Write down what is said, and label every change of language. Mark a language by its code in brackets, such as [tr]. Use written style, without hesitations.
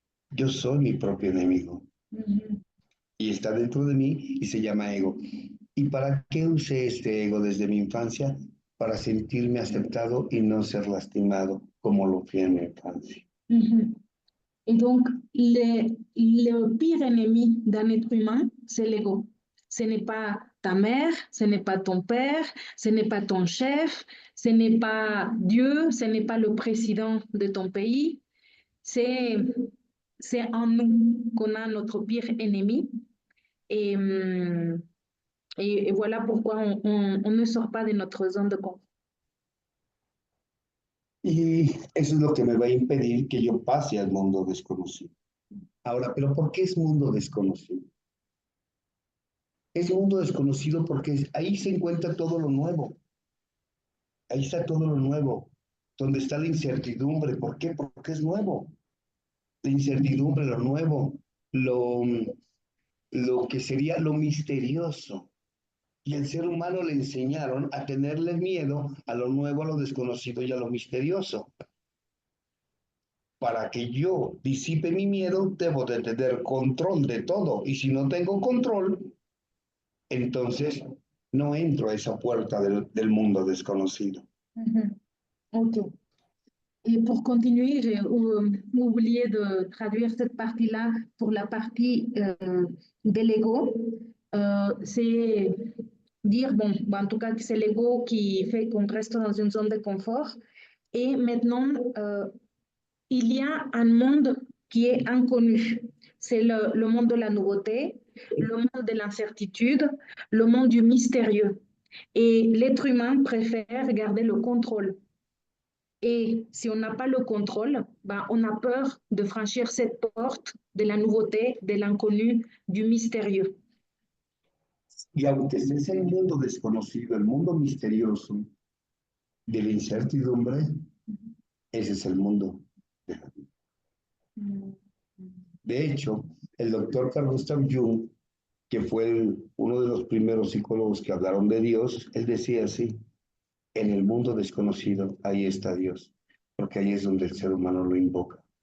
[es] Yo soy mi propio enemigo. Y está dentro de mí y se llama ego. ¿Y para qué usé este ego desde mi infancia? Para sentirme aceptado y no ser lastimado como lo fui en mi infancia. [fr] Et donc, le pire ennemi d'un être humain, c'est l'ego. Ce n'est pas ta mère, ce n'est pas ton père, ce n'est pas ton chef, ce n'est pas Dieu, ce n'est pas le président de ton pays. C'est en nous qu'on a notre pire ennemi. Et, et voilà pourquoi on ne sort pas de notre zone de confort. [es] Y eso es lo que me va a impedir que yo pase al mundo desconocido. Ahora, ¿pero por qué es mundo desconocido? Es mundo desconocido porque ahí se encuentra todo lo nuevo. Ahí está todo lo nuevo, donde está la incertidumbre. ¿Por qué? Porque es nuevo. La incertidumbre, lo nuevo, lo que sería lo misterioso. Y al ser humano le enseñaron a tenerle miedo a lo nuevo, a lo desconocido y a lo misterioso. Para que yo disipe mi miedo, debo de tener control de todo. Y si no tengo control, entonces no entro a esa puerta del mundo desconocido. Ok. [fr] Et pour continuer, j'ai oublié de traduire cette partie-là pour la partie de l'ego. C'est dire, bon, en tout cas, que c'est l'ego qui fait qu'on reste dans une zone de confort. Et maintenant, il y a un monde qui est inconnu. C'est le monde de la nouveauté, le monde de l'incertitude, le monde du mystérieux. Et l'être humain préfère garder le contrôle. Et si on n'a pas le contrôle, ben, on a peur de franchir cette porte de la nouveauté, de l'inconnu, du mystérieux. [es] Y aunque estés en el mundo desconocido, el mundo misterioso de la incertidumbre, ese es el mundo de la vida. De hecho, el doctor Carl Gustav Jung, que fue uno de los primeros psicólogos que hablaron de Dios, él decía así: en el mundo desconocido, ahí está Dios, porque ahí es donde el ser humano lo invoca.